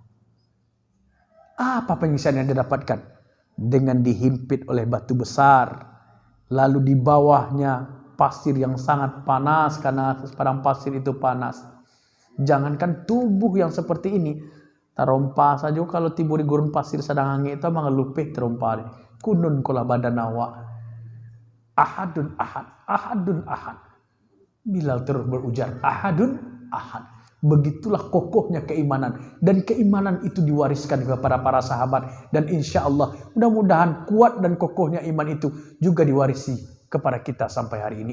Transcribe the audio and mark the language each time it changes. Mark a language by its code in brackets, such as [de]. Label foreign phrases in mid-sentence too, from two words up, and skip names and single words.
[id] Apa penyiksaan yang dia dapatkan? Dengan dihimpit oleh batu besar, lalu di bawahnya pasir yang sangat panas karena padang pasir itu panas. Jangankan tubuh yang seperti ini, terompa saja kalau tiba di gurun pasir sedang angin itu mengelupih terompa. [min] Kunun kula badan awak. [ar] أحدٌ أحد، أحدٌ أحد. [id] Bilal terus berujar, [ar] أحدٌ أحد. [id] Begitulah kokohnya keimanan, dan keimanan itu diwariskan kepada para sahabat, dan [ar] إن شاء الله [id] mudah-mudahan kuat dan kokohnya iman itu juga diwarisi kepada kita sampai hari ini.